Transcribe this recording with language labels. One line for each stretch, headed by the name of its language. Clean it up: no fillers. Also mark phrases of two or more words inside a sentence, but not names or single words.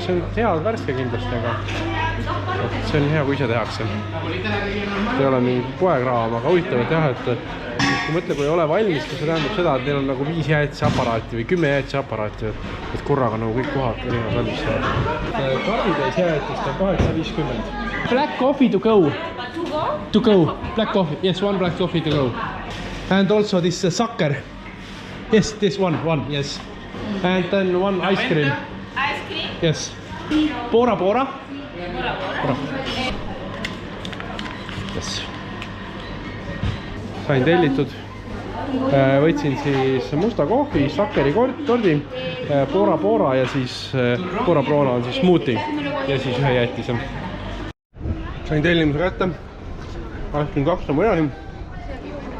Estonian: See on head värske kindlasti, aga see on hea, kui ise tehakse. Ei ole mingi poekraam, aga huvitav, et jah, et kui mõtle, kui ei ole valmis, siis see tähendab seda, et neil on nagu 5 jäätisaparaati või 10 jäätisaparaati, et korraga nagu kõik kohad erinevad valmis saavad. Karbitäis jäätist on 8.50.
English: Black coffee to go. To go. Black coffee. Yes, one black coffee to go. And also this sucker. Yes, this one, yes. And then one ice cream. Ice cream? Yes. Bora. Bora. Yes.
Estonian: Sain tellitud. Võtsin siis musta kohvi, sakeri tordi, Bora ja siis Bora on siis smoothie ja siis ühe jäätise. Sain tellimuse kätte. 82 on mujalin.